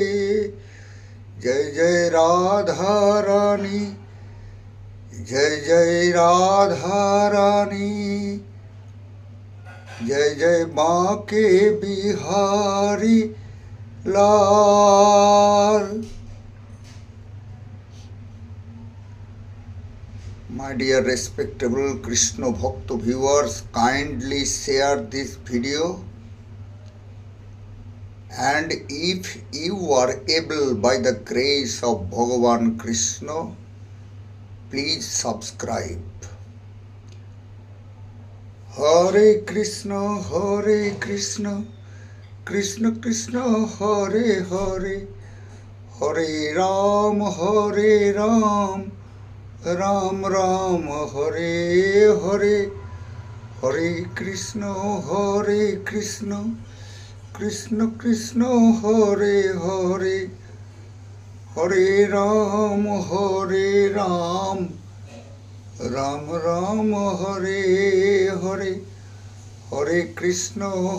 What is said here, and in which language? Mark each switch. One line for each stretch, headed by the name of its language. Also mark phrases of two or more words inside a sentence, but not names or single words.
Hindi: जय जय राधा रानी जय जय राधा रानी। जय जय बांके बिहारी लाल।
English: My dear respectable Krishna Bhakta viewers, kindly share this video, and if you are able by the grace of Bhagavan Krishna, please subscribe.
Sanskrit: Hare Krishna, Krishna Krishna, Hare Hare, Hare Ram, Ram Ram, Hare Hare, Hare Krishna, Krishna Krishna, Hare Hare, Hare Ram, Ram Ram, Hare Hare, Hare Krishna,